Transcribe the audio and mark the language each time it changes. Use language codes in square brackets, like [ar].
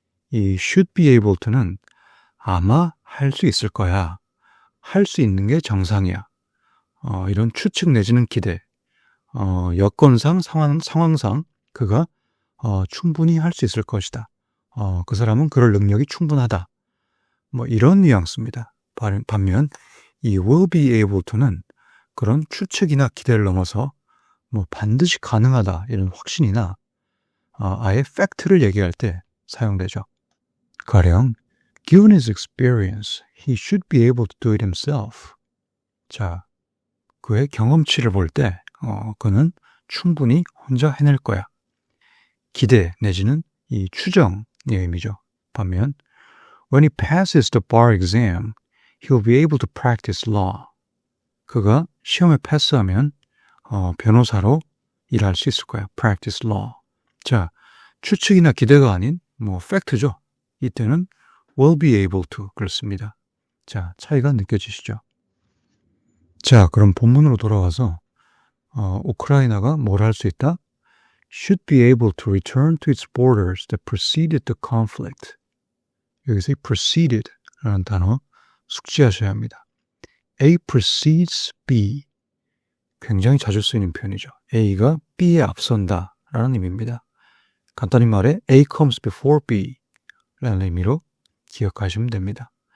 [ko] 이 [en] should be able to [ko] 는 아마 할 수 있을 거야, 할 수 있는 게 정상이야, 이런 추측 내지는 기대, 여건상 상황상 그가 충분히 할 수 있을 것이다, 그 사람은 그럴 능력이 충분하다, 뭐 이런 뉘앙스입니다. 반면 이 [en] will be able to [ko] 는 그런 추측이나 기대를 넘어서 뭐 반드시 가능하다 이런 확신이나 아예 팩트를 얘기할 때 사용되죠. 가령 [en] Given his experience, he should be able to do it himself. [ko] 자, 그의 경험치를 볼 때 그는 충분히 혼자 해낼 거야. 기대 내지는 이 추정의 의미죠. 반면 [en] When he passes the bar exam, he'll be able to practice law. [ko] 그가 시험에 패스하면 변호사로 일할 수 있을 거야. [en] Practice law. [ko] 자, 추측이나 기대가 아닌 뭐 팩트죠. 이때는 [en] will be able to [ko] 그렇습니다. 자, 차이가 느껴지시죠? 자, 그럼 본문으로 돌아와서 우크라이나가 뭘 할 수 있다? [en] Should be able to return to its borders that preceded the conflict. [ko] 여기서 이 preceded라는 단어 숙지하셔야 합니다. [en] A precedes B. [ko] 굉장히 자주 쓰이는 표현이죠. A가 B에 앞선다 라는 의미입니다. 간단히 말해 [en] A comes before B [ko] 라는 의미로 기억하시면 됩니다.